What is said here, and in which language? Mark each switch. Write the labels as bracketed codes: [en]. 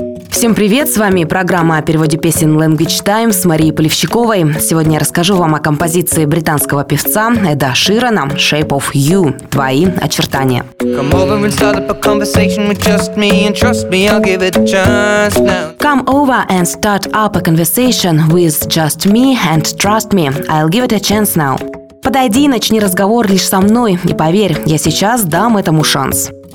[ru] Всем привет, с вами программа о переводе песен Language Time с Марией Полевщиковой. Сегодня я расскажу вам о композиции британского певца Эда Ширана «Shape of You» – «Твои очертания». [en] Come over and start up a conversation with just me and trust me, I'll give it a chance now. [ru] Подойди и начни разговор лишь со мной, и поверь, я сейчас дам этому шанс.